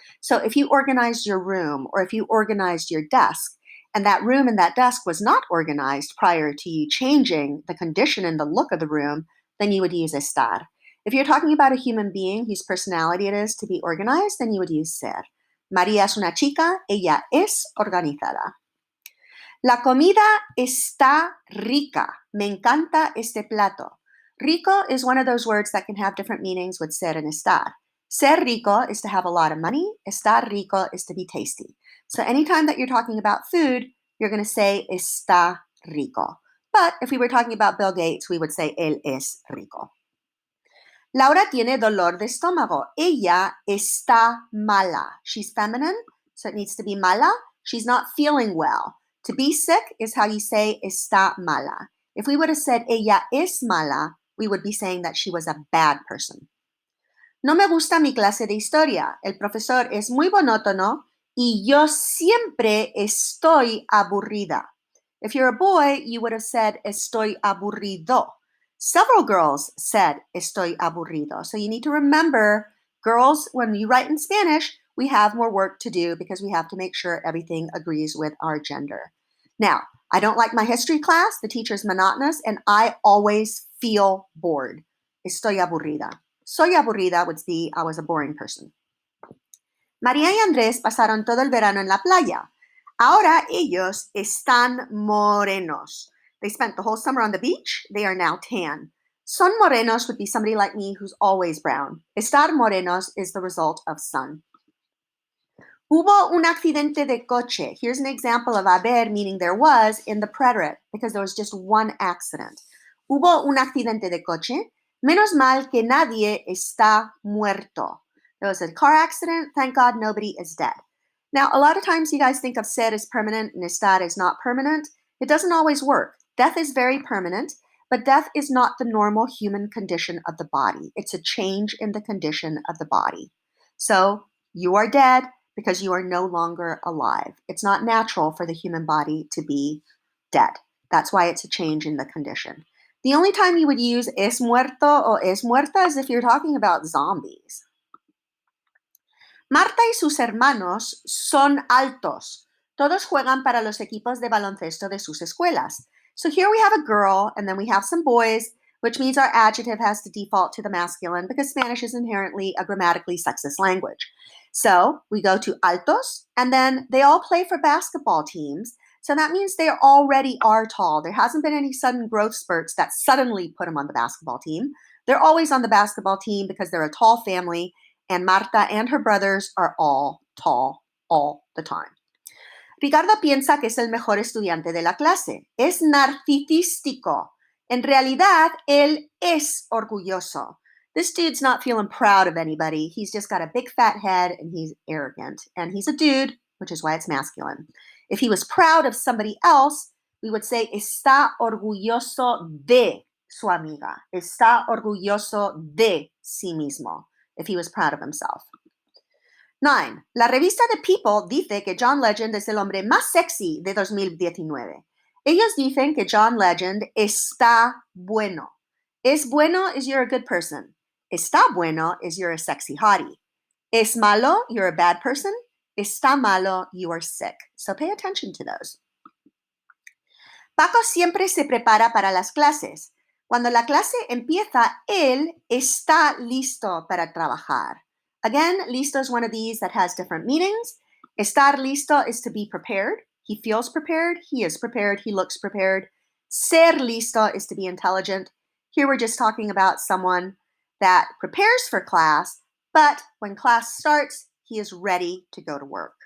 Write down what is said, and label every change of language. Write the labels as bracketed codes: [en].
[en] So if you organized your room or if you organized your desk, and that room and that desk was not organized prior to you changing the condition and the look of the room, then you would use estar. If you're talking about a human being whose personality it is to be organized, then you would use ser. [es] María es una chica, ella es organizada. La comida está rica. Me encanta este plato. [en] Rico is one of those words that can have different meanings with ser and estar. [es] Ser rico [en] is to have a lot of money. [es] Estar rico [en] is to be tasty. So anytime that you're talking about food, you're going to say [es] está rico. [en] But if we were talking about Bill Gates, we would say [es] él es rico. Laura tiene dolor de estómago. Ella está mala. [en] She's feminine, so it needs to be [es] mala. [en] She's not feeling well. To be sick is how you say [es] está mala. [en] If we would have said [es] ella es mala, [en] we would be saying that she was a bad person. [es] No me gusta mi clase de historia. El profesor es muy monótono y yo siempre estoy aburrida. [en] If you're a boy, you would have said [es] estoy aburrido. [en] Several girls said [es] estoy aburrido. [en] So you need to remember, girls, when you write in Spanish, we have more work to do because we have to make sure everything agrees with our gender. Now, I don't like my history class. The teacher's monotonous, and I always feel bored. [es] Estoy aburrida. Soy aburrida [en] would be I was a boring person. [es] María y Andrés pasaron todo el verano en la playa. Ahora ellos están morenos. [en] They spent the whole summer on the beach. They are now tan. [es] Son morenos [en] would be somebody like me who's always brown. [es] Estar morenos [en] is the result of sun. [es] Hubo un accidente de coche. [en] Here's an example of haber, meaning there was, in the preterite, because there was just one accident. [es] Hubo un accidente de coche. Menos mal que nadie está muerto. [en] There was a car accident. Thank God nobody is dead. Now, a lot of times you guys think of ser as permanent and estar as not permanent. It doesn't always work. Death is very permanent, but death is not the normal human condition of the body. It's a change in the condition of the body. So you are dead because you are no longer alive. It's not natural for the human body to be dead. That's why it's a change in the condition. The only time you would use [es] es muerto [en] or [es] es muerta [en] is if you're talking about zombies. [es] Marta y sus hermanos son altos. Todos juegan para los equipos de baloncesto de sus escuelas. [en] So here we have a girl and then we have some boys, which means our adjective has to default to the masculine because Spanish is inherently a grammatically sexist language. So we go to altos, and then they all play for basketball teams. So that means they already are tall. There hasn't been any sudden growth spurts that suddenly put them on the basketball team. They're always on the basketball team because they're a tall family, and Marta and her brothers are all tall all the time. [es] Ricardo piensa que es el mejor estudiante de la clase. Es narcisístico. En realidad, él es orgulloso. [en] This dude's not feeling proud of anybody. He's just got a big fat head and he's arrogant. And he's a dude, which is why it's masculine. If he was proud of somebody else, we would say [es] está orgulloso de su amiga. Está orgulloso de sí mismo, [en] if he was proud of himself. 9. [es] La revista de People dice que John Legend es el hombre más sexy de 2019. Ellos dicen que John Legend está bueno. Es bueno [en] is you're a good person. [es] Está bueno [en] is you're a sexy hottie. [es] Es malo, [en] you're a bad person. [es] Está malo, [en] you are sick. So pay attention to those. [es] Paco siempre se prepara para las clases. Cuando la clase empieza, él está listo para trabajar. [en] Again, listo is one of these that has different meanings. [es] Estar listo [en] is to be prepared. He feels prepared. He is prepared. He looks prepared. [es] Ser listo [en] is to be intelligent. Here we're just talking about someone that prepares for class, but when class starts, he is ready to go to work.